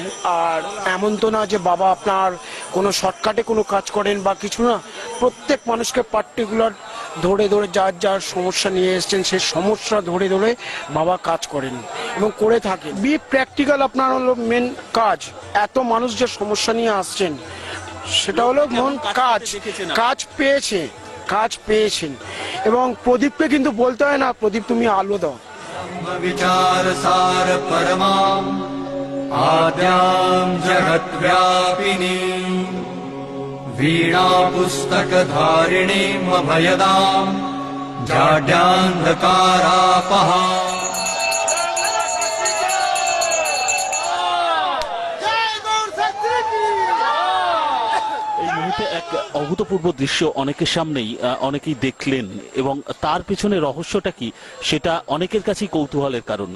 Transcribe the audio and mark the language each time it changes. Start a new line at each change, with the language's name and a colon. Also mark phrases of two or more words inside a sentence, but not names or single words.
Bangla: আর এমন তো না যে বাবা আপনার কোনো শর্টকাটে কোনো কাজ করেন বা কিছু না, প্রত্যেক মানুষকে পার্টিকুলার ধরে ধরে যার যার সমস্যা নিয়ে এসছেন সেই সমস্যা ধরে ধরে বাবা কাজ করেন এবং করে থাকেন।
English: be practical
Bangla: আপনার হলো মেন কাজ। এত মানুষ যে সমস্যা নিয়ে আসছেন সেটা হলো মন কাজ পেয়েছেন। এবং প্রদীপকে কিন্তু বলতে হয় না, প্রদীপ তুমি আলো দাও।
Sanskrit: विचार सार परमां आद्यां जगत् व्यापिनी वीणा पुस्तक धारिणीं अभयदां जाड्यान्धकारापहा।
Bangla: এই মুহূর্তে এক অভূতপূর্ব দৃশ্য অনেকের সামনেই অনেকেই দেখলেন, এবং তার পেছনে রহস্যটা কি সেটা অনেকের কাছেই কৌতূহলের কারণ।